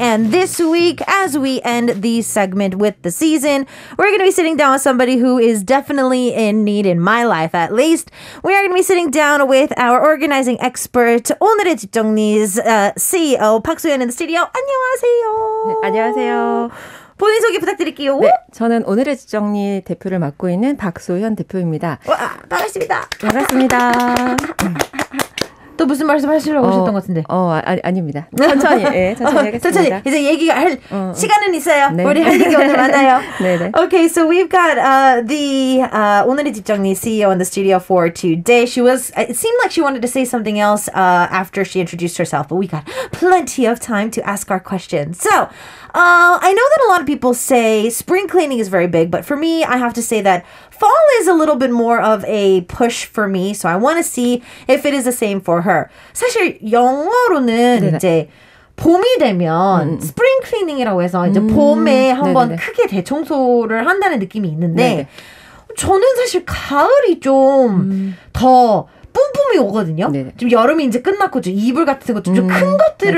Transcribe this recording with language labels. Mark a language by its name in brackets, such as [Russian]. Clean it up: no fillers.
[English] And this week, as we end the segment with the season, we're going to be sitting down with somebody who is definitely in need, in my life at least. We are going to be sitting down with our organizing expert, 오늘의 집정리's CEO, 박소연 in the studio. [Korean] 안녕하세요. 네, 안녕하세요. 본인 소개 부탁드릴게요. 네, 저는 오늘의 집정리 대표를 맡고 있는 박소현 대표입니다. 와, 반갑습니다. 반갑습니다. 또 무슨 말씀 하시려고 오셨던 것 같은데. 아닙니다. 천천히, 천천히 하겠습니다. 천천히. 이제 얘기가 할 시간은 있어요. 네. 우리 할 얘기 오늘 많아요. 네네. [English] Okay, so we've got the 오늘의 집정리 CEO in the studio for today. It seemed like she wanted to say something else after she introduced herself, but we got plenty of time to ask our questions. So, I know that a lot of people say spring cleaning is very big, but for me, I have to say that fall is a little bit more of a push for me. So I want to see if it is the same for her. [Korean] 사실 영어로는 네네. 이제 봄이 되면 스프링 클리닝이라고 해서 이제 봄에 한번 네네네. 크게 대청소를 한다는 느낌이 있는데 네네. 저는 사실 가을이 좀 더 뿜뿜이 오거든요. 네네. 좀 여름이 이제 끝났고 좀 이불 같은 것도 좀 큰 것들을